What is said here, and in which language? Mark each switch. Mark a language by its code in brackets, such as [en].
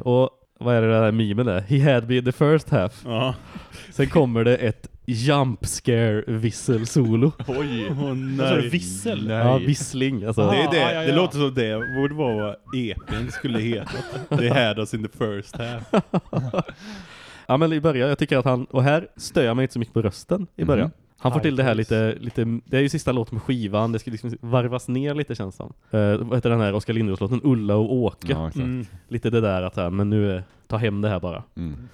[sv] Och vad är det där mimen där? [en] He had me the first half. Uh-huh. [sv] Sen kommer det ett jumpscare vissel solo. Oj, nej. Alltså, vissel? Nej. Ja, vissling. Alltså. Det, är det. Det låter som det borde vara vad EP:n skulle heta. [en] They had us in the first half. [sv] Ja, men i början, jag tycker att han, och här stör jag mig inte så mycket på rösten i början. Mm. Han får till det här lite, det är ju sista låten med skivan, det ska liksom varvas ner lite känns det. Vad heter den här Oskar Lindros-låten, Ulla och Åke. Ja, exakt. Mm. Lite det där att här, men nu ta hem det här bara. Mm.